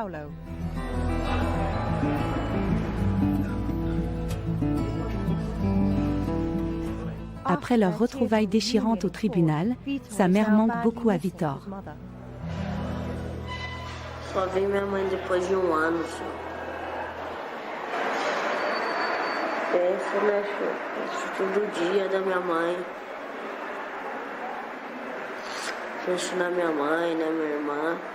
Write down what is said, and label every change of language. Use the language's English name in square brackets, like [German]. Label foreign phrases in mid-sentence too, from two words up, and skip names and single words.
[French] Après leur retrouvaille déchirante au tribunal, sa mère manque beaucoup à Victor. [Portuguese] Só vi minha mãe depois de ano, senhor. Penso, né, senhor? Penso todo dia da minha mãe. Penso na minha mãe, na minha irmã.